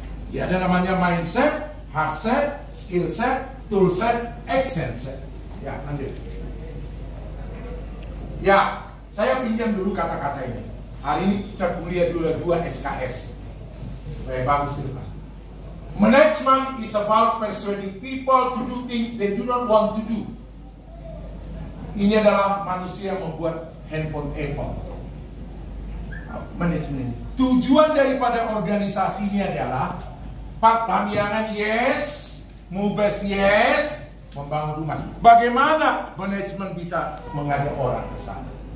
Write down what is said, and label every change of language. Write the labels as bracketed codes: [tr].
[id] Ya, ada namanya mindset, heart set, skill set, tool set, action set. Ya, lanjut. Ya, saya pinjam dulu kata-kata ini. Hari ini kita kuliah dulu 2 SKS supaya bagus ke depan. [en] Management is about persuading people to do things they do not want to do. [id] Ini adalah manusia yang membuat handphone Apple. Manajemen. Tujuan daripada organisasi ini adalah Pertamiangan yes, Mubes yes, membangun rumah. Bagaimana manajemen bisa mengajak orang ke sana?